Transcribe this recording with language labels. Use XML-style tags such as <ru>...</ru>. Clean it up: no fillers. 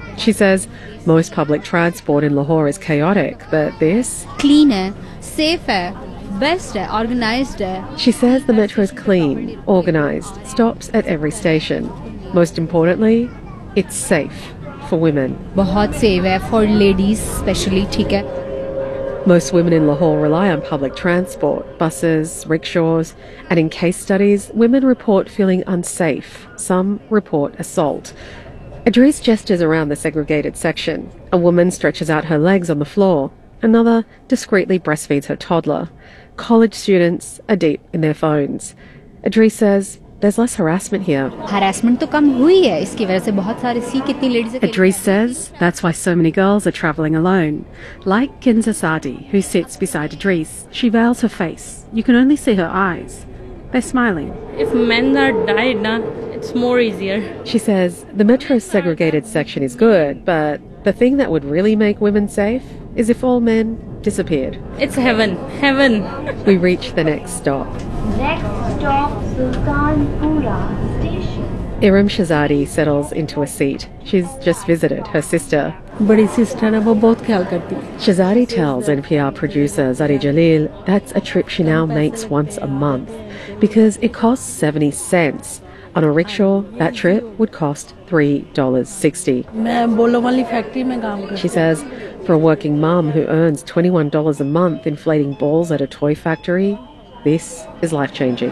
<en>She says most public transport in Lahore is chaotic, but this... cleaner, safer, best organized. She says the metro is clean, organized, stops at every station. Most importantly, it's safe for women.</en> <ur>بہت safe ہے</ur> <en>for ladies especially,</en> <ur>ٹھیک ہے.</ur> <en>Most women in Lahore rely on public transport, buses, rickshaws, and in case studies, women report feeling unsafe. Some report assault. Idris gestures around the segregated section. A woman stretches out her legs on the floor. Another discreetly breastfeeds her toddler. College students are deep in their phones. Idris says there's less harassment here.</en> <ur>Harassment تو کم ہوئی ہے. اس کی وجہ سے بہت سارے سکھ اتنی ladies.</ur> <en>Idris says that's why so many girls are traveling alone. Like Kinza Sadi, who sits beside Idris. She veils her face. You can only see her eyes. They're smiling. If men are died, na, it's more easier. She says the metro's segregated section is good, but the thing that would really make women safe is if all men disappeared. It's heaven. Heaven. We reach the next stop. Next stop, Sultanpura Station. Irem Shahzadi settles into a seat. She's just visited her sister.</en> <ur>بڑی sister نا، وہ بہت خیال کرتی ہے.</ur> <en>Shahzadi tells NPR producer Zari Jalil that's a trip she now makes once a month because it costs 70 cents. On a rickshaw, that trip would cost $3.60. She says, for a working mom who earns $21 a month inflating balls at a toy factory, this is life-changing.</en>